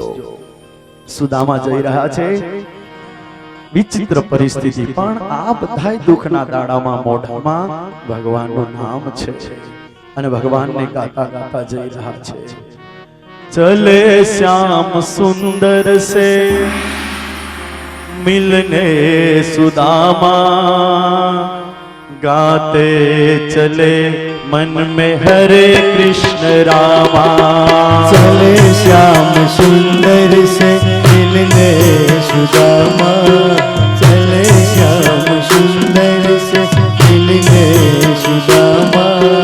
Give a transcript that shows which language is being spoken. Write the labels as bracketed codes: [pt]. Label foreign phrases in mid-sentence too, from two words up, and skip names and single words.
[gu] સુદામા જઈ રહ્યા છે. વિચિત્ર પરિસ્થિતિ, પણ આ બધા દુઃખના દાડામાં મોઢામાં ભગવાનનું નામ છે અને ભગવાનને ગાતા ગાતા જઈ રહ્યા છે. [hi] चले श्याम सुंदर से मिलने सुदामा, गाते चले मन में हरे कृष्ण रामा. चले श्याम सुंदर से मिलने सुदामा, चले श्याम सुंदर से मिलने सुदामा,